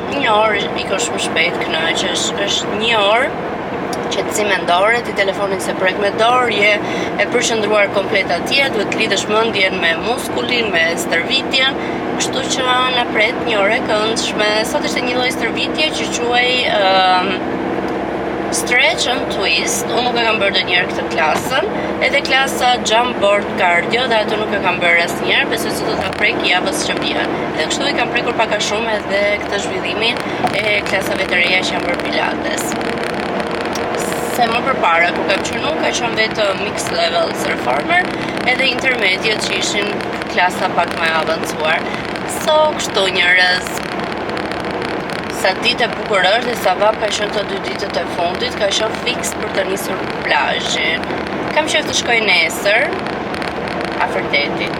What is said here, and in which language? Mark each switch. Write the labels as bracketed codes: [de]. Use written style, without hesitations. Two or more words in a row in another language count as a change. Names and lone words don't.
[sq] Një orë ikon shumë shpejt, kënaqesh, është një orë qetësi mendore, ti telefonin se prek me dorë, je e përqendruar komplet atje, duhet të lidhësh mendjen me muskulin, me stërvitjen, kështu që na pret një orë e këndshme. Sot ishte një lloj stërvitje që quhej [en] stretch and twist. [sq] Unë nuk e kam bërë ndonjëherë këtë klasën, edhe klasa [en] jump board cardio, [sq] dhe ato nuk e kam bërë asnjëherë, besoj se do ta prek javës që vjen. Dhe kështu i kam prekur pak a shumë edhe këtë zhvillimin e klasave të reja që janë bërë pilates. Se më përpara, kur kam qenë ka qenë vetëm [en] mixed levels reformer, [sq] edhe intermediate që ishin klasa pak më avancuar. So, kështu njerëz, sa ditë e bukur është dhe sa vap ka qenë të 2 ditët e fundit, ka qenë fix për të nisur plazhin. Kam qejf të shkoj nesër afër detit.